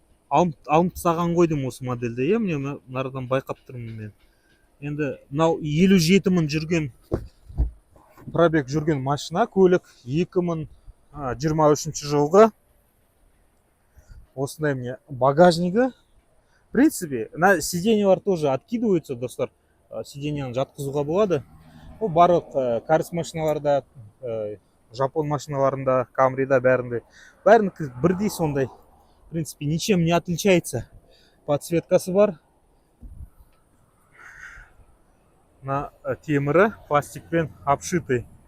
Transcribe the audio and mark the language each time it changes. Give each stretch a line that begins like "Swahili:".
Kazakh: Алып тастаған қойдым осы модельде. Міне нардан байқап тұрмын мен. Енді мынау 57 мың жүрген пробег жүрген машина, көлік 2023 жылғы. Осындай міне багажнигі.
Russian: В принципе, на сиденьелар тоже откидываются,
Kazakh: достар. Сиденьяны жатқызуға болады. Ол барлық кәріс машиналарда, жапон машиналарында, Камрида бәрінде бірдей сондай.
Russian: В принципе, ничем не отличается.
Kazakh: Подсветкасы бар. На темірі пластикпен обшитый.